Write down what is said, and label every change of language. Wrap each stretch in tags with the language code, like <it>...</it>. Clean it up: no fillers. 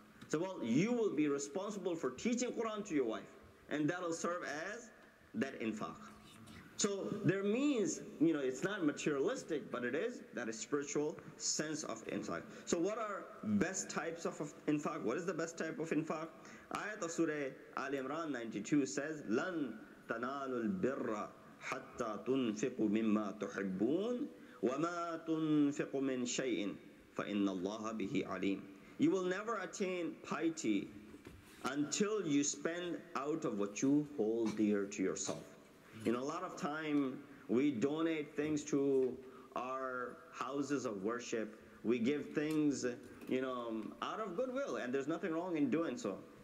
<en>So, well, you will be responsible for teaching Quran to your wife. And that will serve as that infaq. So there means, it's not materialistic, but it is that spiritual sense of infaq. So what are best types of infaq? What is the best type of infaq? Ayat of Surah Al Imran 92 says,</en> <ar>لَن تَنَالُوا الْبِرَّ حَتَّى تُنْفِقُوا مِمَّا تُحِبُّونَ وَمَا تُنْفِقُوا مِنْ شَيْءٍ فَإِنَّ اللَّهَ بِهِ عَلِيمٌ.</ar> <en>You will never attain piety until you spend out of what you hold dear to yourself. A lot of time we donate things to our houses of worship. We give things, out of goodwill, and there's nothing wrong in doing so.</en>